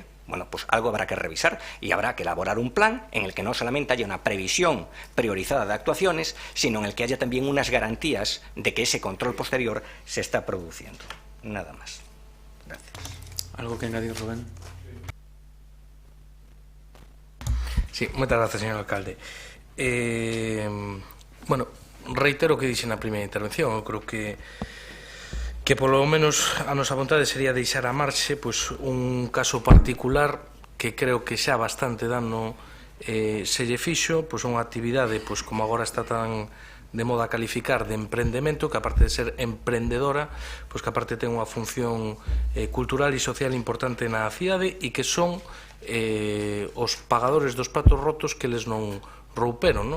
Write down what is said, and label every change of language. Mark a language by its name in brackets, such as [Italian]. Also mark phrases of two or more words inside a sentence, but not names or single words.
[Spanish] Bueno, pues algo habrá que revisar y habrá que elaborar un plan en el que no solamente haya una previsión priorizada de actuaciones, sino en el que haya también unas garantías de que ese control posterior se está produciendo. Nada más. Gracias. ¿Algo que añadir, Rubén? Sí, muchas gracias, señor alcalde. [Galician] Bueno, reitero o que dixen na primeira intervención. Eu creo que polo menos a nosa vontade sería deixar a marxe un caso particular que creo que xa bastante dano se lle fixo, unha actividade como agora está tan de modo a calificar de emprendemento, que aparte de ser emprendedora, pois que aparte ten unha función cultural e social importante na cidade e que son os pagadores dos platos rotos que les non rouperon, non?